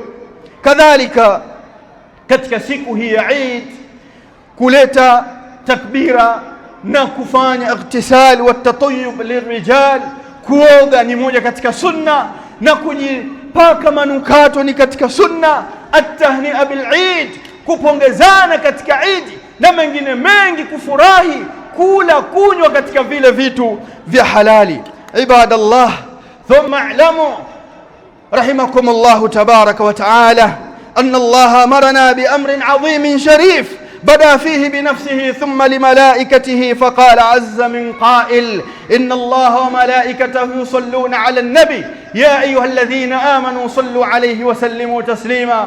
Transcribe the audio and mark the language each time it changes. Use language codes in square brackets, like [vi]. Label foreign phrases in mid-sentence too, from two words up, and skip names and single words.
[sw] Kadhalika katika siku hii ya Eid, kuleta takbira na kufanya [ar] الاغتسال والتطيب للرجال, [sw] kuoga ni moja katika sunna, na kujipaka manukato ni katika sunna. [ar] التهنئة بالعيد, [sw] kupongezana katika Eid na mengine mengi, kufurahi, kula, kunywa katika vile vitu vya halali. [ar] عباد الله، ثم اعلموا رحمكم الله تبارك وتعالى أن الله أمرنا بأمر عظيم شريف بدأ فيه بنفسه ثم لملائكته، فقال عز من قائل: إن الله وملائكته يصلون على النبي يا أيها الذين آمنوا صلوا عليه وسلموا تسليما.